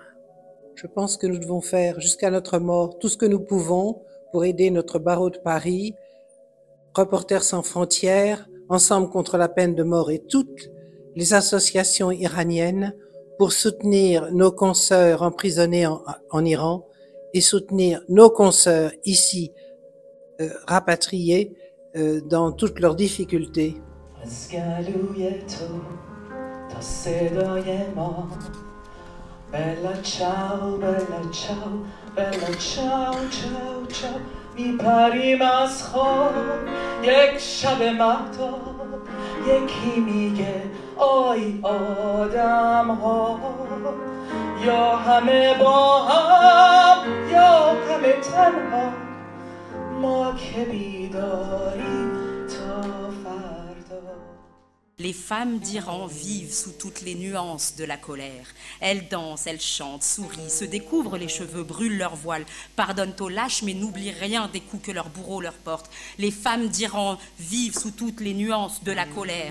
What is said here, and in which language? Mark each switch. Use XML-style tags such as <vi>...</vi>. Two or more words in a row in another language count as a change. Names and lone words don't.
<fr>Je pense que nous devons faire jusqu'à notre mort tout ce que nous pouvons pour aider notre barreau de Paris, Reporters sans frontières, Ensemble contre la peine de mort et toutes les associations iraniennes pour soutenir nos consoeurs emprisonnés en Iran et soutenir nos consoeurs ici rapatriés dans toutes leurs difficultés.</fr> <it>Bella ciao, bella ciao, bella ciao, ciao, ciao.</it> <fa>میپریم از خواب یک شب مهتاب یکی میگه آی آدم ها یا همه با هم یا همه تنها ما که بیداریم تا فردا.</fa> <fr>Les femmes d'Iran vivent sous toutes les nuances de la colère. Elles dansent, elles chantent, sourient, se découvrent les cheveux, brûlent leurs voiles, pardonnent aux lâches mais n'oublient rien des coups que leurs bourreaux leur portent. Les femmes d'Iran vivent sous toutes les nuances de la colère.</fr>